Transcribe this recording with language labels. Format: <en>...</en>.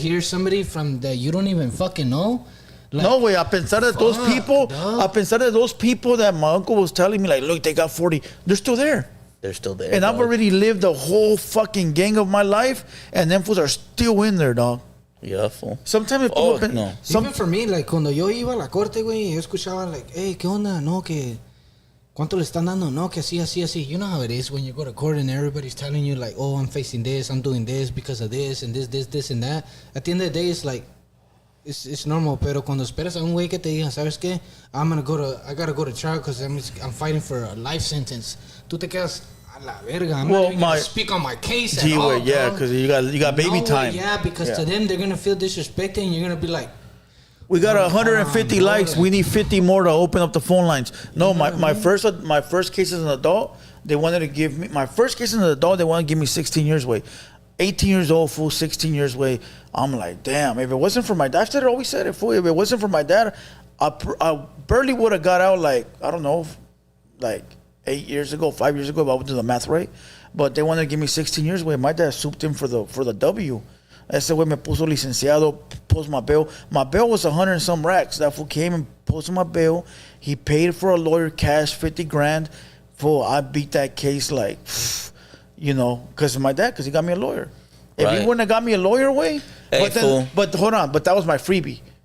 <en>hear somebody from that you don't even fucking know. Like,</en> <es>No, güey, a pensar</es> <en>that those fuck, people, dog.</en> <es>a pensar</es> <en>that those people that my uncle was telling me, like, look, they got 40, they're still there. They're still there. And I've dog. already lived the whole fucking gang of my life, and them fools are still in there, dog. Yeah, fool. Sometimes if Oh, people no. Even for me, like,</en> <es>cuando yo iba a la corte, güey, yo escuchaba,</es> <en>like, hey,</en> <es>¿qué onda? No, que... ¿Cuánto le están dando? No, que así, así, así.</es> <en>You know how it is when you go to court and everybody's telling you, like, oh, I'm facing this, I'm doing this because of this, and this, and that. At the end of the day, it's like, it's normal.</en> <es>Pero cuando esperas a un güey que te diga, ¿sabes qué?</es> <en>I gotta go to trial because I'm fighting for a life sentence.</en> <es>Tú te quedas a la verga.</es> <en>I'm Well, not even gonna speak on my case Gee, at all, wait, yeah, dog. because you got baby No, time. Yeah, because to them, they're gonna feel disrespected and you're gonna be like, We got 150 likes. We need 50 more to open up the phone lines. No, my first case as an adult, they wanted to give me my first case as an adult. They want to give me 16 years away. 18 years old, fool, 16 years away. I'm like, damn. If it wasn't for my dad, I always said it, fool. If it wasn't for my dad, I barely would have got out. Like, I don't know, like 8 years ago, 5 years ago. If I would do the math right, but they wanted to give me 16 years away. My dad souped in for the W.</en> <es>Ese güey me puso licenciado,</es> <en>post my bail. My bail was 100 and some racks. That fool came and posted my bail. He paid for a lawyer cash, 50 grand. Fool, I beat that case like, you know, because of my dad, because he got me a lawyer. If Right. he wouldn't have got me a lawyer, way. Hey, fool. But hold on, but that was my freebie.</en>